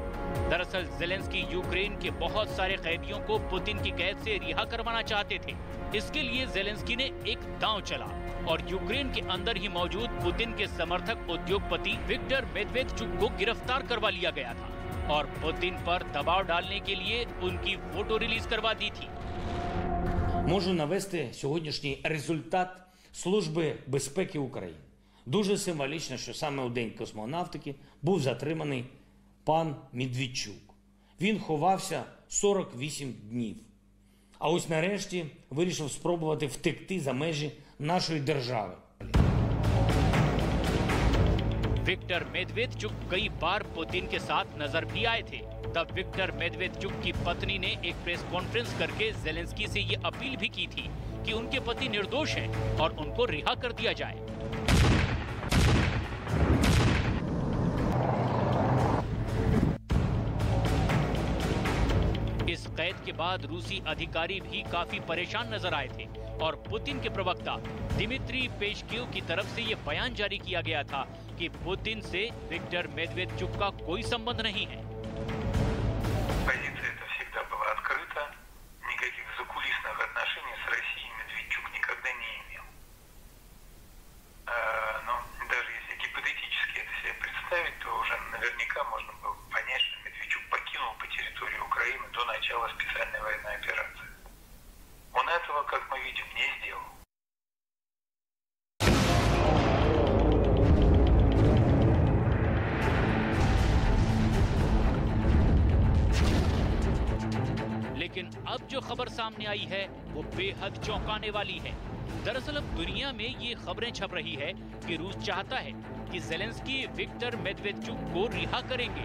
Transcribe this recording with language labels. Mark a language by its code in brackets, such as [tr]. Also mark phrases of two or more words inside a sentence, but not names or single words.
[hi] दरअसल जेलेंस्की यूक्रेन के बहुत सारे कैदियों को पुतिन की कैद से रिहा करवाना चाहते थे। इसके लिए जेलेंस्की ने एक दांव चला और यूक्रेन के अंदर ही मौजूद पुतिन के समर्थक उद्योगपति विक्टर मेदवेदेचुक को गिरफ्तार करवा लिया गया था और पुतिन पर दबाव डालने के लिए उनकी फोटो रिलीज करवा दी थी। [uk] Можу навести сьогоднішній результат Служби безпеки України. Дуже символічно, що саме у День космонавтики був затриманий пан Медведчук. Він ховався 48 днів. А ось нарешті вирішив спробувати втекти за межі нашої держави. [hi] विक्टर मेदवेदेचुक कई बार पुतिन के साथ नजर भी आए थे। तब विक्टर मेदवेदेचुक की पत्नी ने एक प्रेस कॉन्फ्रेंस करके जेलेंस्की से ये अपील भी की थी कि उनके पति निर्दोष हैं और उनको रिहा कर दिया जाए। इस कैद के बाद रूसी अधिकारी भी काफी परेशान नजर आए थे और पुतिन के प्रवक्ता दिमित्री पेशकेव की तरफ से ये बयान जारी किया गया था कि पुतिन से विक्टर मेदवेदेचुक का कोई संबंध नहीं है। [ru] Позиция эта всегда была открыта, никаких закулисных отношений с Россией Медведчук никогда не имел. Но даже если гипотетически это себе представить, то уже наверняка можно было понять, что Медведчук покинул по территории Украины до начала специальной военной операции. Он этого, как мы видим, не сделал. [hi] लेकिन अब जो खबर सामने आई है वो बेहद चौंकाने वाली है। दरअसल अब दुनिया में ये खबरें छप रही है कि रूस चाहता है कि जेलेंस्की विक्टर मेदवेदेचुक को रिहा करेंगे।